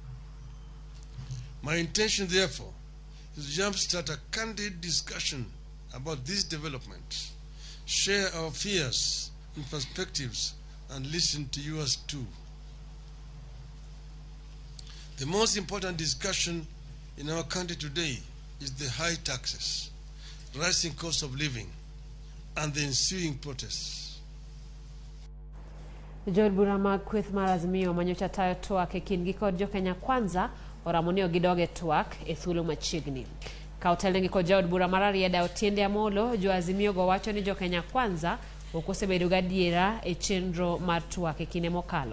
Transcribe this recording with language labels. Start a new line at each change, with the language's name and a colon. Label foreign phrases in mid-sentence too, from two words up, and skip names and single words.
English: My intention, therefore, is to jumpstart a candid discussion about this development, share our fears and perspectives, and listen to yours too. The most important discussion in our country today is the high taxes, rising cost of living, and the ensuing protests.
Luo (Kenya and Tanzania): Joel bura mag kweth mar Azimio manyocha tayo twak e kindgi kod jo Kenya Kwanza oramo ni gidoge twak e thuolo machiegni. Ka otelnegi kod jaod bura mar Arieda Otiende Amolo, jo Azimio go wacho ni jo Kenya Kwanza ok osebedo gadiera e chenro mar twak e kinde mokalo.